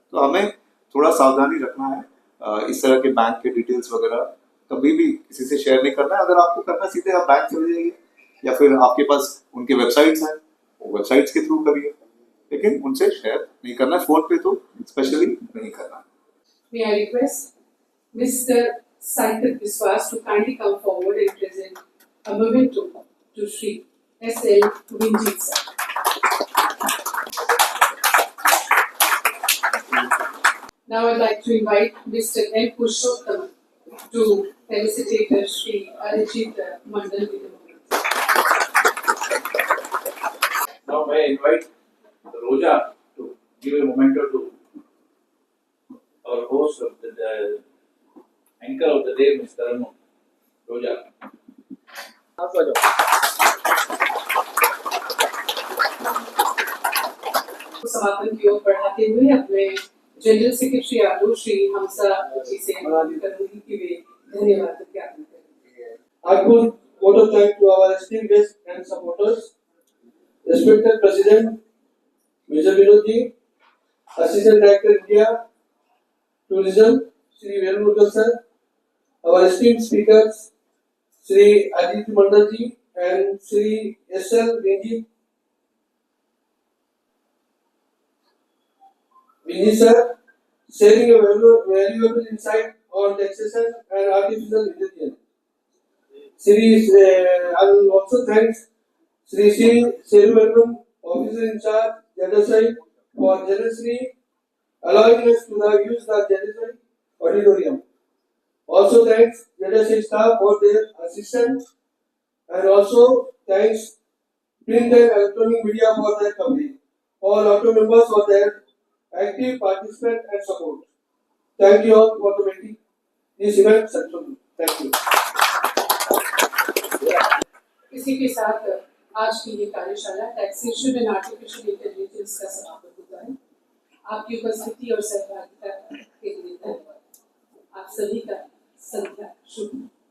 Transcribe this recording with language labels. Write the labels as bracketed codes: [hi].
[hi] तो हमें थोड़ा सावधानी रखना है। इस तरह के बैंक के डिटेल्स वगैरह कभी भी किसी से शेयर नहीं करना है। अगर आपको करना, सीधे आप बैंक चले जाइए या फिर आपके पास उनके वेबसाइट्स हैं, वो वेबसाइट्स के थ्रू करिए, लेकिन उनसे शेयर नहीं करना है। फोन पे तो स्पेशली नहीं करना। [en] May I request Mr. Sanket Biswas to kindly come forward and present a memento to Shri S.L. Vinjit sir. Now I'd like to invite Mr. M. Purushottam to felicitate Shri Arijit Mandal with the moment. I invite Roja to give a memento to our host of the anchor of the day, Ms. Taranu. Roja. [hi] समापन की ओर बढ़ाते हुए अपने general secretary आदो श्री हमसा जी से करूंगी कि वे धन्यवाद ज्ञापन करें। [en] I would vote of thanks to our esteemed guests and supporters, respected President Mr. Vinod ji, Assistant Director India Tourism Shri Venugopalan sir, our esteemed speakers Shri Ajit Mandal ji and Shri S.L. Vinji sir, sharing a valuable insight on taxation and artificial intelligence. I will also thank Sri Seruverum, Officer in Charge, Jadasai, for generously allowing us to use the Jadasai auditorium. Also thanks Jadasai staff for their assistance, and also thanks print and electronic media for their coverage. All auto members for their active participation and support. Thank you all for making this event successful. Thank you. [hi] इसी के साथ आज की ये कार्यशाला taxation and artificial intelligence का समापन होता है। आपकी उपस्थिति और सहभागिता के लिए धन्यवाद। आप सभी का संध्या शुभ।